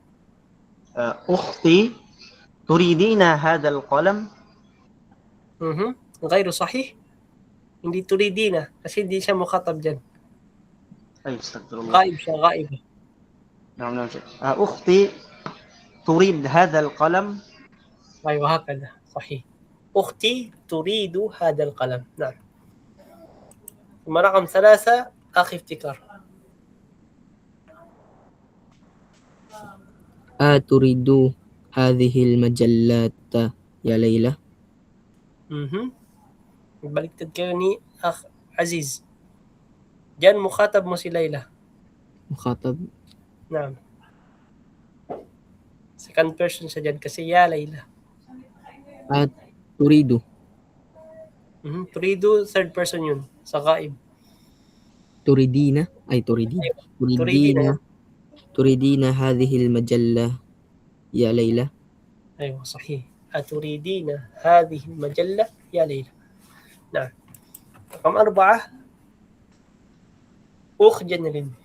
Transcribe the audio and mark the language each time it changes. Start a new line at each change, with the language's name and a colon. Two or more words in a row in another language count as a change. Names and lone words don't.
Arabic: أختي تريدين هذا القلم؟ غير صحيح.
Filipino: Hindi turidina kasi hindi siya mukhatab dyan.
Arabic: أي استغفر الله. غائب siya, غائبة. نعم شيخ. أختي تريد هذا القلم؟ أيوة هكذا صحيح. أختي تريد هذا القلم. نعم. ثم رقم 3 أخي افتكار. أتريد هذه المجلات يا ليلى؟
Filipino: Baliktad kayo ni Akh Aziz. Diyan mukhatab mo si Layla.
Arabic: مخاطب. Naam.
English: Second person
Filipino: siya dyan kasi ya Layla.
Arabic: أتريد. Turidu,
English: third person
Filipino: yun. Sa ghaib.
Arabic: تريدين أي تريدين تريدين هذه المجلة يا ليلى؟ أيوة صحيح. أتريدين هذه المجلة يا ليلى؟ نعم. رقم 4 أخ جنرين.